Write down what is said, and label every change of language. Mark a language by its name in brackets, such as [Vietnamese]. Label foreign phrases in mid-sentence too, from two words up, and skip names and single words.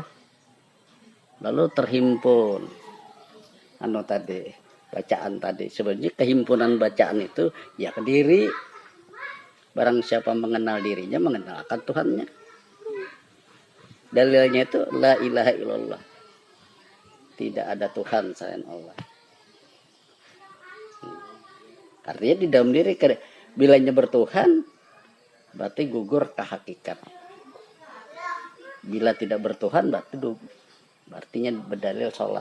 [Indonesian] Lalu terhimpun bacaan tadi. Sebenarnya kehimpunan bacaan itu ya ke diri. Barang siapa mengenal dirinya, mengenalkan Tuhannya. Dalilnya itu [Arabic] la ilaha illallah. [Indonesian] Tidak ada Tuhan selain Allah. Artinya di dalam diri bilanya bertuhan berarti gugur ke hakikat. Bila tidak bertuhan berartinya berdalil sholat.